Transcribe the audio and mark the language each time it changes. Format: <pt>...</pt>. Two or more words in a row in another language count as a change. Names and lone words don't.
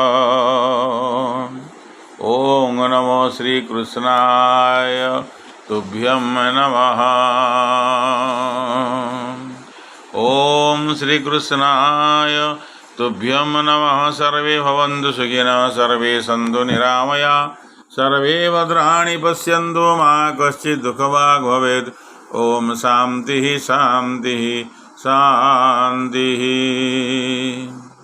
<sa>ଓಂ ନମୋ ଶ୍ରୀକୃଷ୍ଣାୟ ତୁଭ୍ୟଂ ନମଃ। ଓಂ ଶ୍ରୀକୃଷ୍ଣାୟ ତୁଭ୍ୟଂ ନମଃ। ସର୍ବେ ଭବन्तୁ ସୁଖିନଃ, ସର୍ବେ ସନ୍ତୁ ନିରାମୟା, सर्वे भद्राणि पश्यन्तु मा कश्चित् दुःखभाग् भवेत्। ओम शान्तिः शान्तिः शान्तिः।</sa>